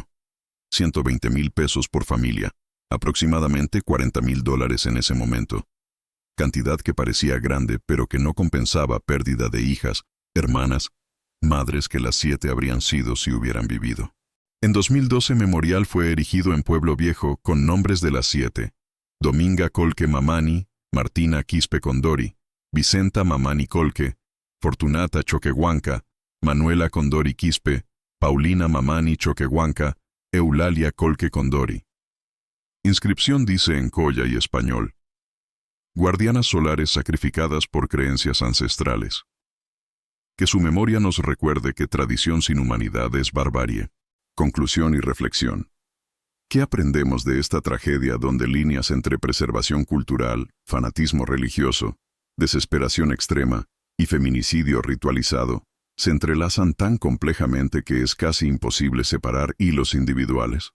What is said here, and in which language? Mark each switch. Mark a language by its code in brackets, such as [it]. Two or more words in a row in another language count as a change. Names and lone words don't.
[es] 120,000 pesos por familia, aproximadamente $40,000 en ese momento. Cantidad que parecía grande pero que no compensaba pérdida de hijas, hermanas, madres que las 7 habrían sido si hubieran vivido. En 2012 memorial fue erigido en Pueblo Viejo con nombres de las 7. Dominga Colque Mamani, Martina Quispe Condori, Vicenta Mamani Colque, Fortunata Choquehuanca, Manuela Condori Quispe, Paulina Mamani Choquehuanca, Eulalia Colque Condori. Inscripción dice en colla y español: guardianas solares sacrificadas por creencias ancestrales. Que su memoria nos recuerde que tradición sin humanidad es barbarie. Conclusión y reflexión. ¿Qué aprendemos de esta tragedia donde líneas entre preservación cultural, fanatismo religioso, desesperación extrema y feminicidio ritualizado se entrelazan tan complejamente que es casi imposible separar hilos individuales?